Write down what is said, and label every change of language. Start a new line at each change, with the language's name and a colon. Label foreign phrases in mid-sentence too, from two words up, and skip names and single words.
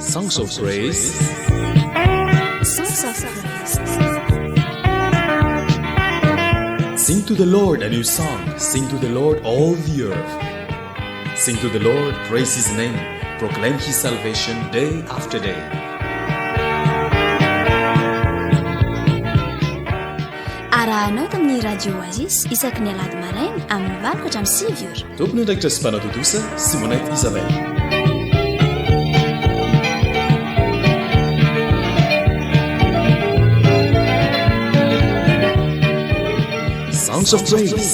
English: Songs of Praise. Songs of Praise. Sing to the Lord a new song. Sing to the Lord all the earth. Sing to the Lord, praise His name. Proclaim His salvation day after day.
Malagasy: Arahanao tamin'ny radio Oasis isaky ny alady maraina amin'ny valoko hatramin'ny 7 ora. Tompony andraikitra sy mpanatotosa Simonette Isabelle.
English: Songs of Praise.